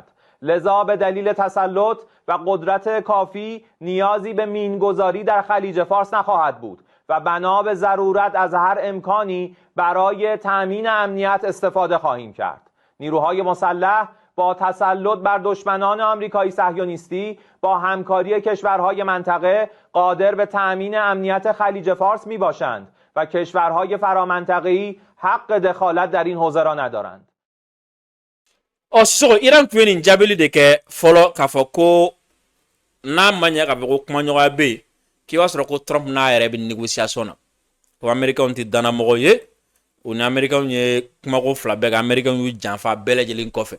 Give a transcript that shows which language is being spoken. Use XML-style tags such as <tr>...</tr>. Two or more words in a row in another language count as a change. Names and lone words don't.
<fa>لذا به دلیل تسلط و قدرت کافی نیازی به مینگذاری در خلیج فارس نخواهد بود و بنا به ضرورت از هر امکانی برای تأمین امنیت استفاده خواهیم کرد. نیروهای مسلح با تسلط بر دشمنان آمریکایی صهیونیستی با همکاری کشورهای منطقه قادر به تأمین امنیت خلیج فارس می باشند و کشورهای فرامنطقه‌ای حق دخالت در این حوزه را ندارند.</fa> <bm>Sissoko Iran tun ye nin jaabili de kɛ fɔlɔ k'a fɔ ko n'a ma ɲɛ k'a fɔ ko kumaɲɔgɔnya bɛ yen k'i b'a sɔrɔ ko Trump n'a yɛrɛ bɛ négociation na ko Américains tɛ dannamɔgɔ ye o ni Américains ye kumako fila bɛɛ kɛ Américains y'u janfa bɛɛ lajɛlen kɔfɛ.</bm>